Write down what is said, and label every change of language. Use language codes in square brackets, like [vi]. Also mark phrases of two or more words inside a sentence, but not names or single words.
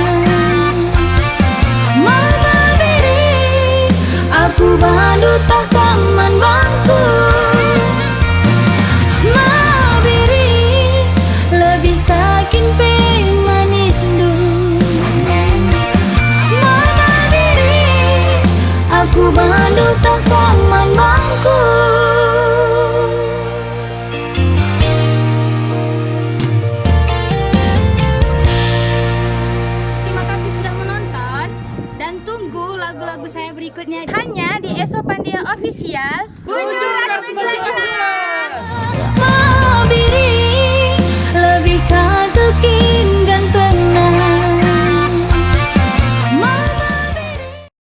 [btx] Mama biring aku bandu tak kaman bangku. Mabiring lebih kakin pe manis du. Mama biring aku bandu tak kaman bangku. [id] Terima kasih sudah menonton dan tunggu lagu-lagu saya berikutnya hanya di Eso Pandia Official. [btx] Bujur Mabiring lebih kagekin gantengna. Mama biring.